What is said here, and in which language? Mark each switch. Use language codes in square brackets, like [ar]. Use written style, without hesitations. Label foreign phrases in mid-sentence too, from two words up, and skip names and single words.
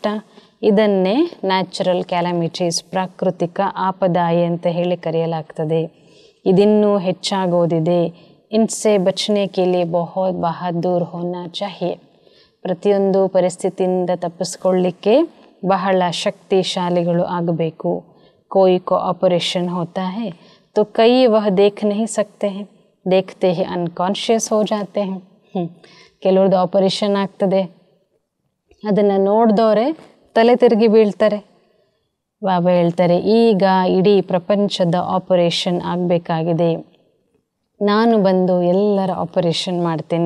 [kn] ಇದನ್ನೇ [en] natural calamities, [hi] प्राकृतिक आपदाएँ [kn] ಅಂತ ಹೇಳಿ ಕರೆಯಲಾಗ್ತದೆ. ಇದಿನ್ನೂ ಹೆಚ್ಚಾಗೋದಿದೆ. [hi] इनसे बचने के लिए बहुत बहादुर होना चाहिए. [kn] ಪ್ರತಿಯೊಂದು ಪರಿಸ್ಥಿತಿಯಿಂದ ತಪ್ಪಿಸ್ಕೊಳ್ಳಿಕ್ಕೆ ಬಹಳ ಶಕ್ತಿಶಾಲಿಗಳು ಆಗಬೇಕು. [hi] कोई को ऑपरेशन होता है तो कई वह देख नहीं सकते हैं, देखते ही अनकॉन्शियस हो जाते हैं. [kn] ಕೆಲವ್ರದ್ದು ಆಪರೇಷನ್ ಆಗ್ತದೆ, ಅದನ್ನು ನೋಡಿದವರೇ ತಲೆ ತಿರುಗಿ ಬೀಳ್ತಾರೆ. ಬಾಬಾ ಹೇಳ್ತಾರೆ, ಈಗ ಇಡೀ ಪ್ರಪಂಚದ ಆಪರೇಷನ್ ಆಗಬೇಕಾಗಿದೆ. ನಾನು ಬಂದು ಎಲ್ಲರ ಆಪರೇಷನ್ ಮಾಡ್ತೇನೆ.